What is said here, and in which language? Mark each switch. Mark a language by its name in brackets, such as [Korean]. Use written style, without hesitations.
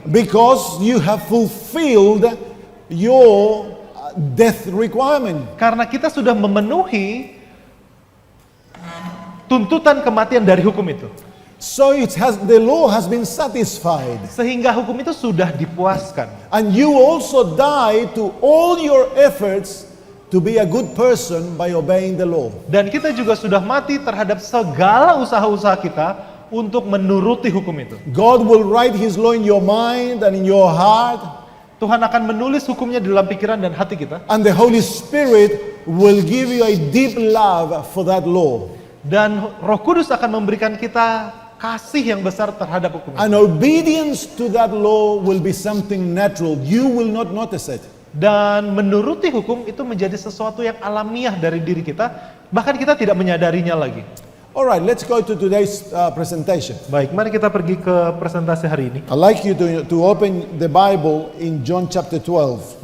[English] Because you have fulfilled your death requirement. [Indonesian] Karena kita sudah memenuhi tuntutan kematian dari hukum itu. [English] So the law has been satisfied. [Indonesian] Sehingga hukum itu sudah dipuaskan. [English] And you also die to all your efforts to be a good person by obeying the law. [Indonesian] Dan kita juga sudah mati terhadap segala usaha-usaha kita untuk menuruti hukum itu. [English] God will write His law in your mind and in your heart. [Indonesian] Tuhan akan menulis hukumnya di dalam pikiran dan hati kita. [English] And the Holy Spirit will give you a deep love for that law. [Indonesian] Dan Roh Kudus akan memberikan kita kasih yang besar terhadap hukum itu. [English] And obedience to that law will be something natural. You will not notice it. [Indonesian] Dan menuruti hukum itu menjadi sesuatu yang alamiah dari diri kita, bahkan kita tidak menyadarinya lagi. [English] Alright, let's go to today's presentation. [Indonesian] Baik, mari kita pergi ke presentasi hari ini. [English] I'd like you to open the Bible in John chapter 12.